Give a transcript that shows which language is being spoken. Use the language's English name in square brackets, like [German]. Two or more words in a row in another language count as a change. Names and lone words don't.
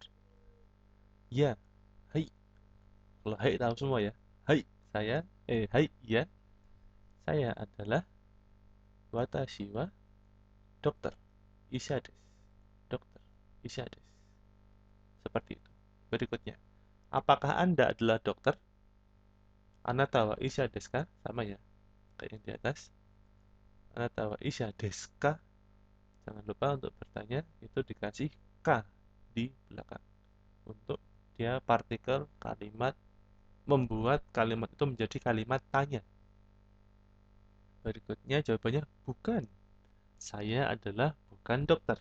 [Indonesian] Ya. Hai. Kalau hai tahu semua ya. Hai, hai, ya. Saya adalah [Japanese] 私は [Indonesian] dokter. [Japanese] 医者です. Dokter. 医者です. [Indonesian] Seperti itu. Berikutnya. Apakah Anda adalah dokter? [Japanese] あなたは医者ですか? [Indonesian] Sama ya. Kayak yang di atas. [Japanese] あなたは医者ですか? [Indonesian] Jangan lupa untuk bertanya itu dikasih ka di belakang. Untuk dia partikel kalimat, membuat kalimat itu menjadi kalimat tanya. Berikutnya jawabannya bukan. Saya adalah bukan dokter.